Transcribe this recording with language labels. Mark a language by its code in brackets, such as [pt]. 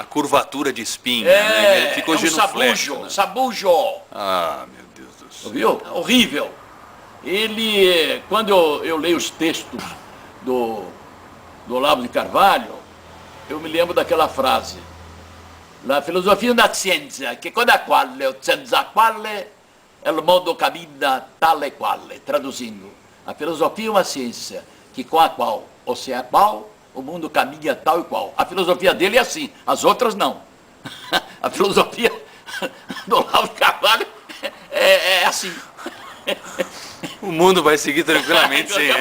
[pt] A curvatura de espinha, né? Ele ficou genuflexo, sabujo, né? sabujo. Meu Deus do céu. Viu? Horrível. Ele, quando eu leio os textos do Olavo de Carvalho, eu me lembro daquela frase. [it] La filosofia [pt] da ciência, [it] che con la quale o senza quale il mondo cammina tale quale. [pt] Traduzindo, a filosofia é uma ciência que com a qual, ou sem a qual, o mundo caminha tal e qual. A filosofia dele é assim, as outras não. A filosofia do Olavo de Carvalho é assim. O mundo vai seguir tranquilamente sem ela.